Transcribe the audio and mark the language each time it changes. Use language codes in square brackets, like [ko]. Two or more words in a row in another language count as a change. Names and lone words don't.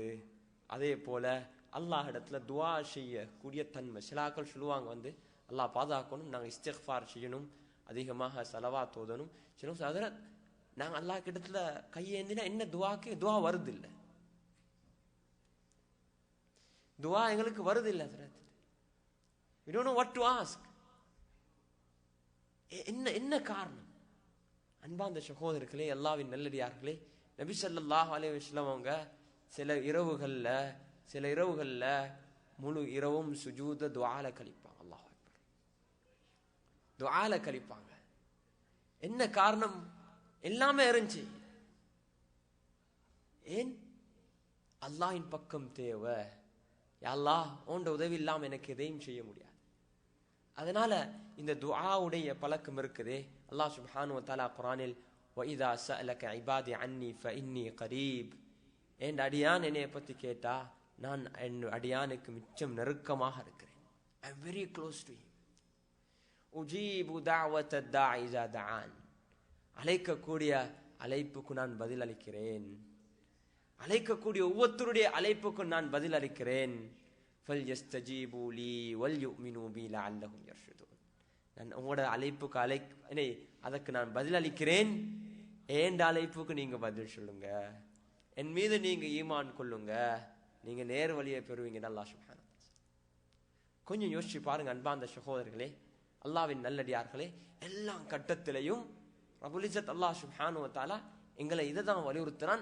[ta] அதே போல அல்லாஹ் இடத்துல துவா செய்யக்கூடிய தன்மை. சிலாக்கள் சொல்லுவாங்க அல்லாஹ் பாதுகாக்கணும், நாங்கள் இஸ்திக்ஃபார் செய்யணும், அதிகமாக ஸலவாத் ஓதணும். சில ஹஜ்ரத் நாங்கள் அல்லாஹ் கிட்டத்துல கையேந்தினா என்ன துவாக்கு துவா வருது இல்லை, துவா எங்களுக்கு வருது இல்லை ஹஜ்ரத். [en] we don't know what to ask. [ta] என்ன காரணம்? அன்பார்ந்த சகோதரர்களே, அல்லாஹ்வின் நல்லடியார்களே, நபி [ar] صلى الله عليه وسلم [ta] அவங்க சில இரவுகள்ல முழு இரவும் சுஜூத துஆல கழிப்பாங்க. [ar] الله أكبر, [ta] துஆல கழிப்பாங்க. என்ன காரணம்? எல்லாமே இருந்துச்சு. ஏன்? அல்லாஹ்வின் பக்கம் தேவை. [ar] يا الله, [ta] உன்ட உதவி இல்லாம எனக்கு எதையும் செய்ய முடியாது. அதனால இந்த துஆவுடைய பழக்கம் இருக்குதே. [ar] الله سبحانه وتعالى குர்ஆனில் وَإِذَا سَأَلَكَ عِبَادِي عَنِّي فَإِنِّي قَرِيبٌ, [ta] என் அடியான் என்னைய பத்தி கேட்டா நான் என் அடியானுக்கு மிச்சம் நெருக்கமாக இருக்கிறேன். [en] I am very close to him. [ar] أجيب دعوة الداعي إذا دعان, [ta] அழைக்கக்கூடிய அழைப்புக்கு நான் பதில் அளிக்கிறேன். அழைக்கக்கூடிய ஒவ்வொருத்தருடைய அழைப்புக்கு நான் பதில் அளிக்கிறேன். [ar] فَلْيَسْتَجِيبُوا لِي وَلْيُؤْمِنُوا بِي لَعَلَّهُمْ يَرْشُدُونَ. [ta] நான் உங்களோட அழைப்புக்கு அதற்கு நான் பதில் அளிக்கிறேன். ஏண்ட அழைப்புக்கு நீங்க பதில் சொல்லுங்க, என் மீது நீங்க ஈமான் கொள்ளுங்க, நீங்க நேர் வழியை பெறுவீங்க. [ar] الله سبحانه وتعالى. [ta] கொஞ்சம் யோசிச்சு பாருங்க அன்பார்ந்த சகோதரர்களே, அல்லாஹ்வின் நல்லடியார்களே, எல்லா கட்டத்திலையும் [ar] رب العزة الله سبحانه وتعالى [ta] எங்களை இதை தான் வலியுறுத்துறான்.